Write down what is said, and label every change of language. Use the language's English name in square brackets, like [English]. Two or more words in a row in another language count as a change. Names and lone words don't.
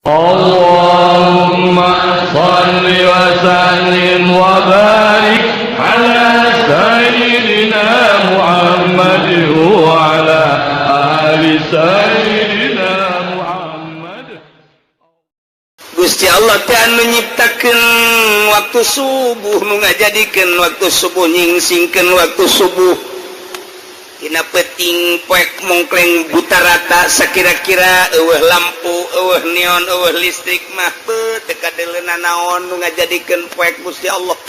[Arabic] اللهم صل وسلم وبارك على سيدنا محمد وعلى آل سيدنا محمد wa ala ali sayyidina Muhammad. [Sundanese] Gusti Allah teh anu nyiptakeun waktu subuh nu ngajadikeun waktu subuh nyingsingkeun waktu subuh tina peuting poek mongkleng buta rata sakira-kira eueuh lampu eueuh neon eueuh listrik mah teu kadeuleuna naon nu ngajadikeun poek Gusti Allah.